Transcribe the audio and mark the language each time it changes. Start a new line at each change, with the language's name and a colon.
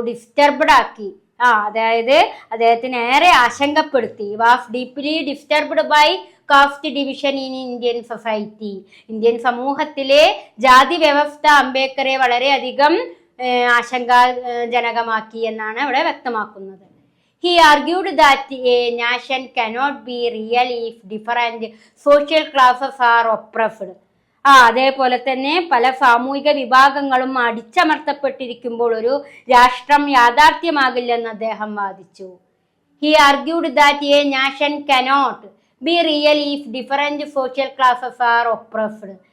Malayalam: Disturbed ആക്കി. അതായത് അദ്ദേഹത്തിന് ഏറെ ആശങ്കപ്പെടുത്തി.
English: Was deeply disturbed by caste division in Indian society.
Malayalam: Indian സമൂഹത്തിലെ ജാതി വ്യവസ്ഥ അംബേദ്കറെ വളരെയധികം ആശങ്കാജനകമാക്കി എന്നാണ് ഇവിടെ വ്യക്തമാക്കുന്നത്.
English: He argued that a nation cannot be real if different social classes are oppressed.
Malayalam: അതേപോലെ തന്നെ പല സാമൂഹിക വിഭാഗങ്ങളും അടിച്ചമർത്തപ്പെട്ടിരിക്കുമ്പോൾ ഒരു രാഷ്ട്രം യാഥാർത്ഥ്യമാകില്ലെന്ന് അദ്ദേഹം വാദിച്ചു.
English: He argued that a nation cannot be real if different social classes are oppressed.